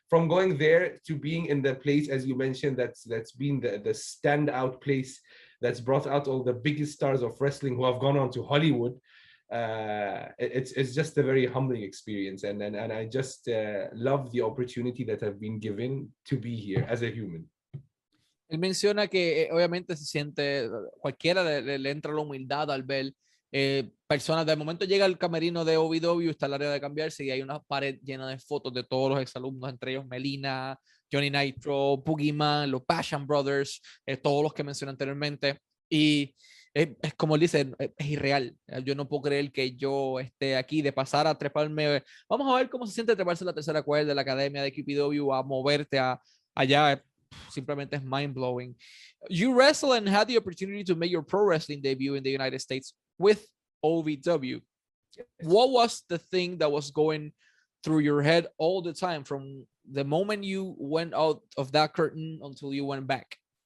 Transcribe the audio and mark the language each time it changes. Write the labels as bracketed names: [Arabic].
[English] From going there to being in the place, as you mentioned, that's been the standout place that's brought out all the biggest stars of wrestling who have gone on to Hollywood. It's just a very humbling experience, and I just love the opportunity that I've been given to be here as a human. [Spanish] Él menciona que obviamente se siente, cualquiera le entra la humildad al ver personas. De momento llega el camerino de OVW, está el área de cambiarse y hay una pared llena de fotos de todos los exalumnos, entre ellos Melina, Johnny Nitro, Boogeyman, los Basham Brothers, todos los que mencioné anteriormente. Y es como él dice, es irreal. Yo no puedo creer que yo esté aquí, de pasar a treparme. Vamos a ver cómo se siente treparse la tercera cuerda de la academia de QPW, a moverte allá. Simplemente es mind-blowing. [English] You wrestle and had the opportunity to make your pro wrestling debut in the United States with OVW. What was the thing that was going through your head all the time from the moment you went out of that curtain until you went back?